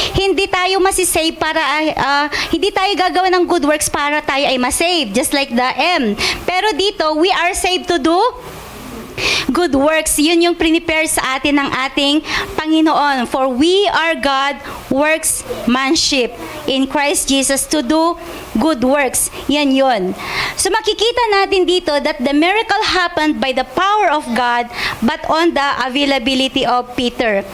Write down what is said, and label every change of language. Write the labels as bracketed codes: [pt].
[tl] Hindi tayo masisave para, hindi tayo gagawa ng good works para tayo ay masave. [en] Just like the M. [tl] Pero dito, [en] we are saved to do good works. [tl] Yun yung prepare sa atin ng ating Panginoon. [en] For we are God workmanship in Christ Jesus to do good works. [tl] Yan yun. So makikita natin dito [en] that the miracle happened by the power of God, but on the availability of Peter.